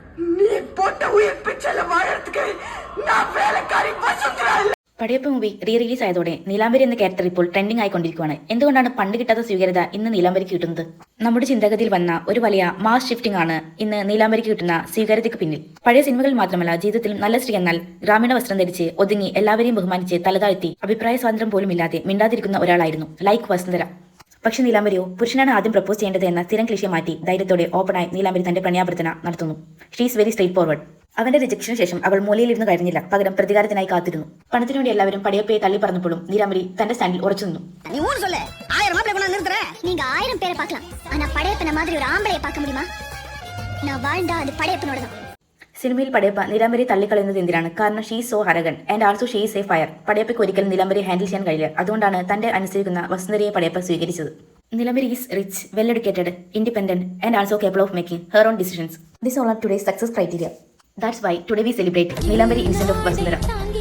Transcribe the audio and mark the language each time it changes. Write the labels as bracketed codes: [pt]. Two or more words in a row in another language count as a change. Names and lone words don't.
[ta] நீ போட்ட உயிர் பிச்சையில வாழறதுக்கு நான் வேலைக்காரி வசுந்தரா இல்ல. [ml] പടയപ്പ മൂവി റീ റിലീസ് ആയതോടെ നീലാംബരി എന്ന ക്യാരക്ടർ ഇപ്പോൾ ട്രെൻഡിംഗ് ആയിക്കൊണ്ടിരിക്കുകയാണ്. എന്തുകൊണ്ടാണ് പണ്ട് കിട്ടാത്ത സ്വീകാര്യത ഇന്ന് നീലാംബരിക്ക് കിട്ടുന്നത്? നമ്മുടെ ചിന്താഗതിയിൽ വന്ന ഒരു വലിയ [en] mass shifting [ml] ആണ് ഇന്ന് നീലാംബരിക്ക് കിട്ടുന്ന സ്വീകാര്യതയ്ക്ക് പിന്നിൽ. പഴയ സിനിമകളിൽ മാത്രമല്ല, ജീവിതത്തിലും നല്ല സ്ത്രീ എന്നാൽ ഗ്രാമീണ വസ്ത്രം ധരിച്ച് ഒതുങ്ങി എല്ലാവരെയും ബഹുമാനിച്ച് തലതാഴ്ത്തി അഭിപ്രായ സ്വാതന്ത്ര്യം പോലും ഇല്ലാതെ മിണ്ടാതിരിക്കുന്ന ഒരാളായിരുന്നു ലൈക്ക് വസുന്ധര. പക്ഷെ നീലാംബരിയോ പുരുഷനാണ് ആദ്യം പ്രപ്പോസ് ചെയ്യേണ്ടത് എന്ന സ്ഥിരം ക്ലിഷയെ മാറ്റി ധൈര്യത്തോടെ ഓപ്പണായി നീലാംബരി തന്റെ പ്രണയാഭ്യർത്ഥന നടത്തുന്നു. [en] She's very straightforward. [ml] അവന്റെ റിജക്ഷന് ശേഷം അവൾ മൂലയിലിരുന്ന് കരഞ്ഞില്ല, പകരം പ്രതികാരത്തിനായി കാത്തിരുന്നു. പണത്തിനു വേണ്ടി എല്ലാവരും പടയപ്പയെ തള്ളി പറഞ്ഞപ്പോഴും നീലാംബരി തന്റെ സ്റ്റാൻഡിൽ ഉറച്ചു നിന്നു. [ta] நீங்க 1000 பேரை பார்க்கலாம், ஆனா படையப்பன மாதிரி ஒரு ஆம்பளையை பார்க்க முடியுமா? நான் வாழ்ந்தா அது படையப்பனோட தான். [ml] സിനിമയിൽ പടയപ്പ നീലാംബരി തള്ളിക്കളയുന്നത് എന്തിനാണ്? [en] കാരണം she so arrogant and also she is a fire. [ml] പടയപ്പയ്ക്ക് ഒരിക്കലും നീലാംബരി ഹാൻഡിൽ ചെയ്യാൻ കഴിയില്ല. അതുകൊണ്ടാണ് തന്റെ അനുസരിക്കുന്ന വസുന്ധരയെ പടയപ്പ സ്വീകരിച്ചത്. [en] Neelambari is rich, well educated, independent and also capable of making her own decisions. This all are today's success criteria. That's why today we celebrate Neelambari instead of Vasundhara.